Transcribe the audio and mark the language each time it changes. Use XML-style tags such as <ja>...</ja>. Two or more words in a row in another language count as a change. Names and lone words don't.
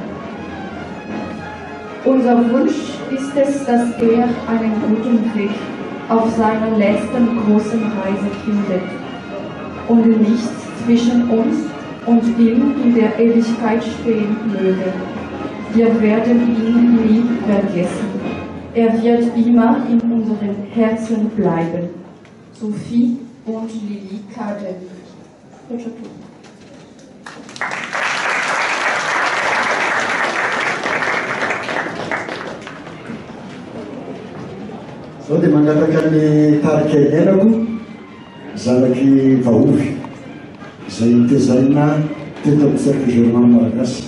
<de>Unser Wunsch ist es, dass er einen guten Weg auf seiner letzten großen Reise findet und nichts zwischen uns und ihm in der Ewigkeit stehen möge. Wir werden ihn nie vergessen. Er wird immer in unseren Herzen bleiben. Sophie und Lili Kaden.</de> <mg>Zao dia mangataka ny tarika iainako zanaky vaovy izay tezaina teto amin'ny</mg> <fr>cercle germain</fr> <mg>malagasy.</mg>